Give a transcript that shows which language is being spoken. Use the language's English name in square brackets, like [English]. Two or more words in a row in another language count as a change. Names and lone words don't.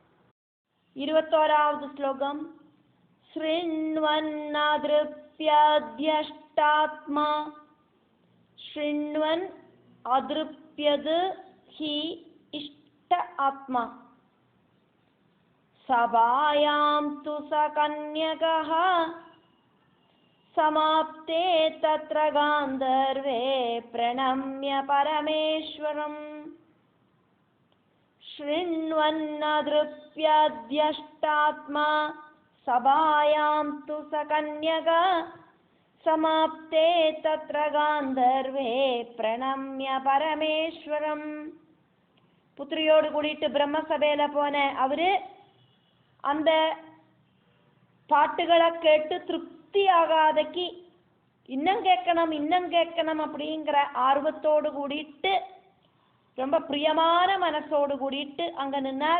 [Sanskrit] 21வது ஸ்லோகம். शृण्वन्नतृप्यदिष्टात्मा शृण्वन् अतृप्यत् हि इष्ट आत्मा सभायां तु सकन्यकः समाप्ते तत्र गान्धर्वे प्रणम्य परमेश्वरम्. शृण्वन्नदृप्यद्यष्टात्मा सभायां तु सकन्यका समाप्ते तत्र गान्धर्वे प्रणम्य परमेश्वरम्. [Tamil] புத்திரியோடு கூடிட்டு பிரம்மசபையில போன அவரு அந்த பாட்டுகளை கேட்டு திருப்தி ஆகாதக்கு இன்னும் கேட்கணும் அப்படிங்கிற ஆர்வத்தோடு கூடிட்டு ரொம்ப பிரியமான மனசோடு கூடிட்டு அங்க நின்னார்.